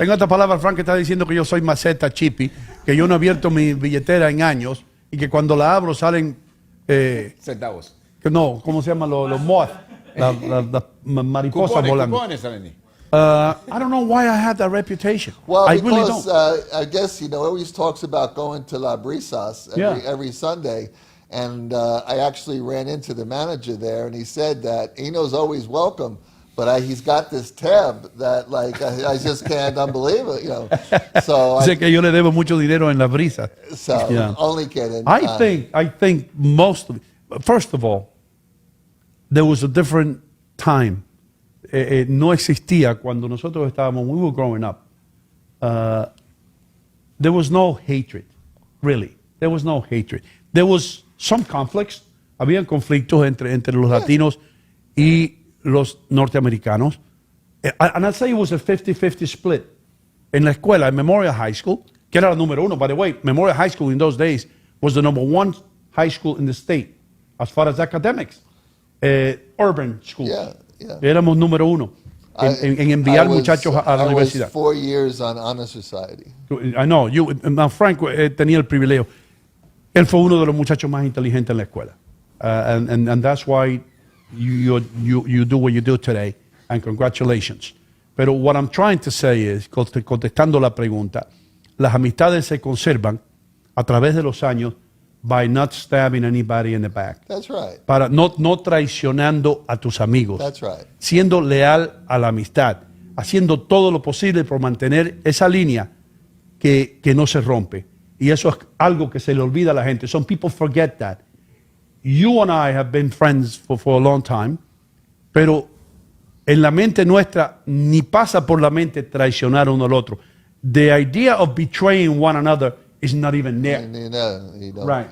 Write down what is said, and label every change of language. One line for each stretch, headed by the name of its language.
Spanish: En otras palabras, Frank está diciendo que yo soy maceta chippy, que yo no he abierto mi billetera en años y que cuando la abro salen, Centavos. que no, ¿cómo se llaman los moths? Las mariposas volando. Cupones salen ahí.
English: I don't know why I had that reputation. Well, I really because don't. I guess he always talks about going to La Brisas every Sunday, and I actually ran into the manager there, and he said that Eno's always welcome, but he's got this tab that like I just can't unbelieve it, you know. So
Spanish: Dice que yo le debo mucho dinero en la brisa.
English: Yeah. only kidding. I think most of it, first of all, there was a different time.
Spanish: No existía cuando nosotros estábamos,
English: we were growing up. There was no hatred, really. There was no hatred. There was some conflicts.
Spanish: Habían conflictos entre los latinos y los norteamericanos.
English: And I'd say it was a 50-50 split.
Spanish: En la escuela, en Memorial High School, que era la número uno.
English: By the way, Memorial High School in those days was the number one high school in the state as far as academics. Urban school. Yeah, yeah.
Spanish: Éramos número uno en enviar muchachos a la
English: I
Spanish: universidad.
English: was 4 years on Honor Society. I know,
Spanish: Frank tenía el privilegio. Él fue uno de los muchachos más inteligentes en la escuela.
English: And that's why you do what you do today. And congratulations. Pero what I'm trying to say is,
Spanish: contestando la pregunta, las amistades se conservan a través de los años
English: by not stabbing anybody in the back. That's right.
Spanish: Para no traicionando a tus amigos. That's right. Siendo leal a la amistad. Haciendo todo lo posible por mantener esa línea que no se rompe. Y eso es algo que se le olvida a la gente.
English: Some people forget that. You and I have been friends for a long time,
Spanish: pero en la mente nuestra ni pasa por la mente traicionar uno al otro.
English: The idea of betraying one another is not even there. And you know, Right.